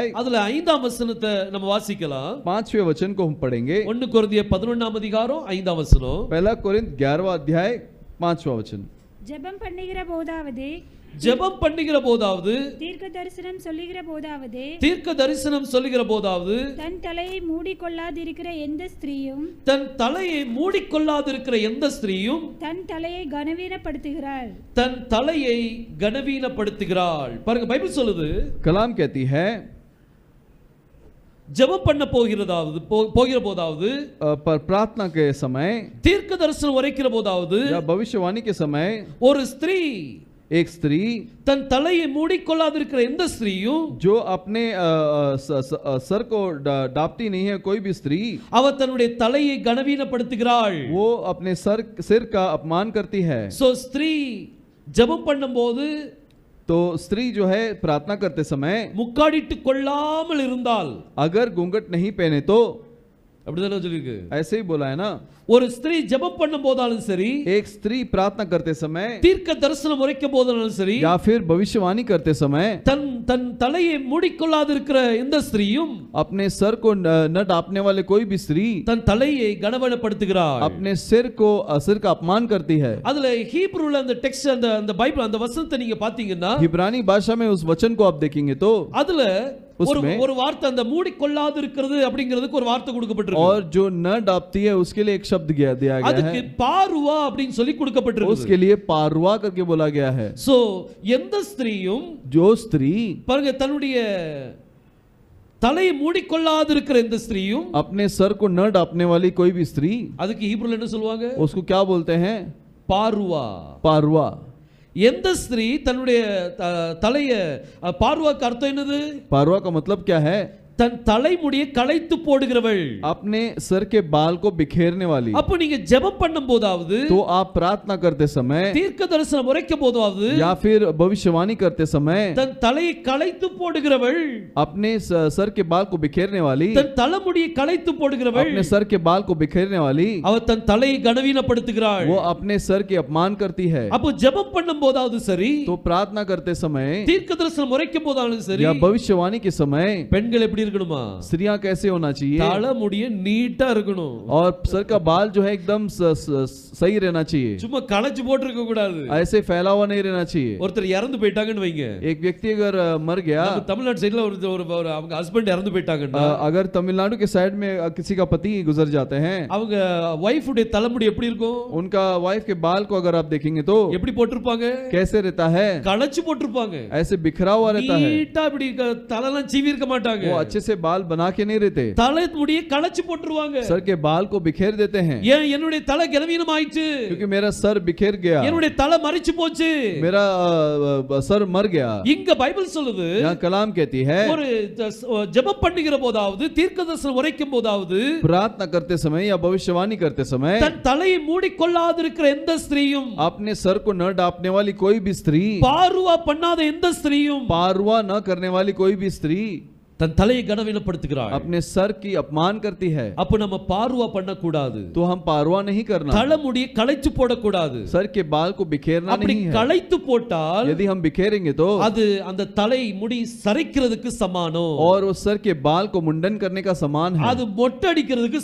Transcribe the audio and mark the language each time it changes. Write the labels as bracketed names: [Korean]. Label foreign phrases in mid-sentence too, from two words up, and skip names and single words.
[Tamil] அதுல 5ஆம் வசனத்தை நம்ம வாசிக்கலாம். [Hindi] 5वें वचन को हम पढ़ेंगे। [Tamil] 1 கொரிந்தியர் 11ஆம் அதிகாரம் 5ஆம் வசனம். [Hindi] पहला कोरिन्थ 11वां अध्याय 5वां वचन। [Tamil] ஜெபம் பண்ணுகிற போதாவது ஜெபம் பண்ணுகிற போதாவது, தீர்க்க தரிசனம் சொல்லுகிற போதாவது, தீர்க்க தரிசனம் சொல்லுகிற போதாவது, தன் தலையை மூடிக்கொள்ளாதிருக்கிற எந்த ஸ்திரீயும், தன் தலையை மூடிக்கொள்ளாதிருக்கிற எந்த ஸ்திரீயும் தன் தலையை கனவீனப்படுத்துகிறாள். தன் தலையை கனவீனப்படுத்துகிறாள். பாருங்க, பைபிள் சொல்லுது, [Hindi] कलाम कहती है [Tamil] ஜெபம் பண்ண போகிறதாவது போகிற போதாவது, [Hindi] पर प्रार्थना के समय [Tamil] தீர்க்க தரிசனம் உரைக்கிற போதாவது, [Hindi] या भविष्यवाणी के समय [Tamil] ஒரு ஸ்திரீ, [Hindi] एक स्त्री [Tamil] தன் தலையை மூடிக்கொள்ளாதிருக்கிற எந்த ஸ்திரீயும், [Hindi] जो अपने सर को डापती नहीं है, कोई भी स्त्री, [Tamil] அவ தன்னுடைய தலையை கனவீனப்படுத்துகிறாள். [Hindi] वो अपने सिर का अपमान करती है. [Tamil] சோ ஸ்திரீ ஜெபம் பண்ணும்போது [Hindi] तो स्त्री जो है प्रार्थना करते समय [Tamil] முக்காடிட்டு கொள்ளாமல் இருந்தால், [Hindi] अगर घूंघट नहीं पहने तो, [Tamil] அப்படிதானே சொல்லிருக்கு. [Hindi] ऐसे ही बोला है ना, [Tamil] ஒரு ஸ்திரீ ஜெபம் பண்ணும் போதாலும் சரி, [Hindi] एक स्त्री प्रार्थना करते समय [Tamil] தீர்க்க தரிசனம் உரைக்கும் போதாலும் சரி, [Hindi] या फिर भविष्यवाणी करते समय [Tamil] தன் தன் தலையை மூடிக்கொள்ளாதிருக்கிற எந்த ஸ்திரீயும், [Hindi] अपने सर को न डापने वाले कोई भी स्त्री [Tamil] தன் தலையை கனவீனப்படுத்துகிறாள். [Hindi] अपने सिर का अपमान करती है. [Tamil] அதுல ஹீப்ரூல அந்த டெக்ஸ்ட், அந்த பைபிள் அந்த வசனத்தை நீங்க பாத்தீங்கன்னா, [Hindi] हिब्रानी भाषा में उस वचन को आप देखेंगे तो [Tamil] அதுல [Hindi] उसमें [Tamil] ஒரு வார்த்தை, அந்த மூடிக்கொள்ளாதிருக்கிறது அப்படிங்கிறதுக்கு ஒரு வார்த்தை கொடுக்கப்பட்டிருக்கு. [Hindi] और जो न डापती है उसके लिए एक शब्द दिया गया [Tamil] அதுக்கு [Hindi] है, [Tamil] பாருவா அப்படின்னு சொல்லி கொடுக்கப்பட்டிருக்கு. [Hindi] उसके लिए पारुआ करके बोला गया है. [Tamil] சோ எந்த ஸ்திரீயும், [Hindi] जो स्त्री [Tamil] பாருங்க, தன்னுடைய தலையை மூடிக்கொள்ளாதிருக்கிற எந்த ஸ்திரீயும், [Hindi] अपने सर को न डापने वाली कोई भी स्त्री, [Tamil] அதுக்கு ஹீப்ரூல என்ன சொல்லுவாங்க? [Hindi] उसको क्या बोलते हैं? [Tamil] பாருவா. [Hindi] पारुआ. [Tamil] எந்த ஸ்திரீ தன்னுடைய தலைய, பார்வாக்கு அர்த்தம் என்னது? [Hindi] पारुआ का मतलब क्या है? [Tamil] தன் தலைமுடியை களைத்து போடுகிறவள். [Hindi] अपने सर के बाल को बिखेरने वाली. [Tamil] அப்ப நீங்க ஜெபம் பண்ணும் போதாவது, [Hindi] तो आप प्रार्थना करते समय [Tamil] தீர்க்க தரிசனம் உரைக்கும் போதாவது, [Hindi] या फिर भविष्यवाणी करते समय [Tamil] தன் தலையை களைத்து போடுகிறவள், [Hindi] अपने सर के बाल को बिखेरने वाली, [Tamil] தன் தலைமுடியை களைத்து போடுகிறவள், [Hindi] अपने सर के बाल को बिखेरने वाली, [Tamil] அவ தன் தலையை கனவீனப்படுத்துகிறாள். [Hindi] वो अपने सर के अपमान करती है. [Tamil] அப்போ ஜெபம் பண்ணும் போதாவது சரி, [Hindi] तो प्रार्थना करते समय [Tamil] தீர்க்க தரிசனம் உரைக்கும் போதாலும் சரி, [Hindi] या भविष्यवाणी के समय [Tamil] பெண்கள் எப்படி இருக்கணுமா? [Hindi] स्त्रियां कैसे होना चाहिए? [Tamil] தலைமுடிய நீட்டா இருக்கணும். [Hindi] और सर का बाल जो है एकदम सही रहना चाहिए. [Tamil] சும்மா களைச்சு போட்டு இருக்க கூடாது. [Hindi] ऐसे फैला हुआ नहीं रहना चाहिए. [Tamil] ஒருத்தர் இறந்து போயிட்டாங்கன்னு வைங்க, [Hindi] एक व्यक्ति अगर मर गया, [Tamil] நம்ம தமிழ்நாடு சைடுல ஒரு அவங்க ஹஸ்பண்ட் இறந்து போயிட்டாங்கன்னா, [Hindi] अगर तमिलनाडु के साइड में किसी का पति गुजर जाते हैं, [Tamil] அவங்க வைஃப் உடைய தலைமுடி எப்படி இருக்கும்? [Hindi] उनका वाइफ के बाल को अगर आप देखेंगे तो [Tamil] எப்படி போட்டிருப்பாங்க? [Hindi] कैसे रहता है? [Tamil] களைச்சு போட்டிருப்பாங்க. [Hindi] ऐसे बिखरा हुआ रहता है. [Tamil] நீட்டா இப்படி தலைலாம் சீவி இருக்க மாட்டாங்க. [Hindi] वो अच्छे से बाल बना के नहीं रहते. [Tamil] தலைமுடியை களைச்சு போட்டுருவாங்க. [Hindi] सर के बाल को बिखेर देते हैं. [Tamil] ஏன்? என்னுடைய தலை கனவீனம் ஆயிடுச்சு, [Hindi] क्योंकि मेरा सर बिखेर गया, [Tamil] என்னுடைய தலை மரிச்சு போச்சு, [Hindi] मेरा सर मर गया. [Tamil] இங்க பைபிள் சொல்லுது, [Hindi] यहाँ कलाम कहती है, [Tamil] ஒரு ஜெபம் பண்ணுகிற போதாவது, தீர்க்கதரிசனம் உரைக்கும் போதாவது, [Hindi] प्रार्थना करते समय या भविष्यवाणी करते समय [Tamil] தன் தலையை மூடிக்கொள்ளாதிருக்கிற எந்த ஸ்திரீயும், [Hindi] अपने सर को न डापने वाली कोई भी स्त्री, [Tamil] பார்வா பண்ணாத எந்த ஸ்திரீயும், [Hindi] पारुआ न करने वाली कोई भी स्त्री [Tamil] தன் தலையை கனவீனப்படுத்துகிறாள். [Hindi] अपने सर की अपमान करती है. [Tamil] அப்ப நம்ம பார்வா பண்ணக்கூடாது. [Hindi] तो हम पारुआ नहीं करना, [Tamil] தலைமுடியை களைச்சு போடக்கூடாது. [Hindi] सर के बाल को बिखेरना [Tamil] அப்படி [Hindi] नहीं है. [Tamil] களைத்து போட்டால் [Hindi] यदि हम बिखेरेंगे तो [Tamil] அது அந்த தலை முடி சரிக்கிறதுக்கு சமானம். [Hindi] और उस सर के बाल को मुंडन करने का समान है, [Tamil] அது மொட்டை அடிக்கிறதுக்கு